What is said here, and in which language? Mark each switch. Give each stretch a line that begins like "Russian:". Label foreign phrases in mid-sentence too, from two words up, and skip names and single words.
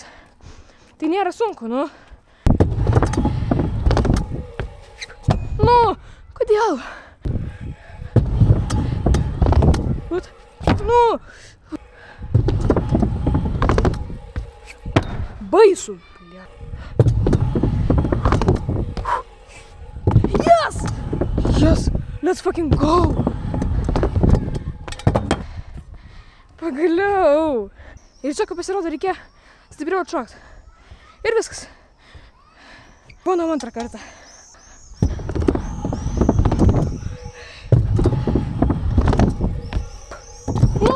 Lithuanian: Tai nėra sunku, nu. Nu, kodėl? Nu. Baisu.
English: Yes! Yes! Let's fucking go!
Lithuanian: Pagaliau! Ir čia, kai pasirodo, reikia stipriau atšokti. Ir viskas. Bandom antrą kartą. Nu!